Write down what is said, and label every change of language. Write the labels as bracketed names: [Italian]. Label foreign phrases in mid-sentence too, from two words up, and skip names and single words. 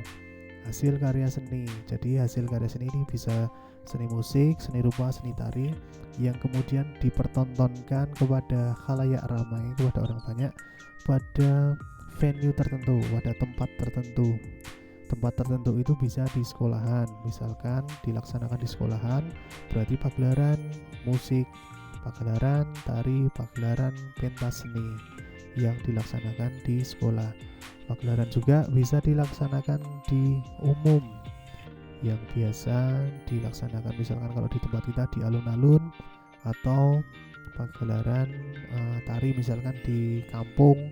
[Indonesian] Hasil karya seni, jadi hasil karya seni ini bisa seni musik, seni rupa, seni tari yang kemudian dipertontonkan kepada khalayak ramai, kepada orang banyak pada venue tertentu, pada tempat tertentu. Tempat tertentu itu bisa di sekolahan, misalkan dilaksanakan di sekolahan, berarti pagelaran musik, pagelaran tari, pagelaran pentas seni yang dilaksanakan di sekolah. Pagelaran juga bisa dilaksanakan di umum, yang biasa dilaksanakan misalkan kalau di tempat kita di alun-alun, atau pagelaran tari misalkan di kampung.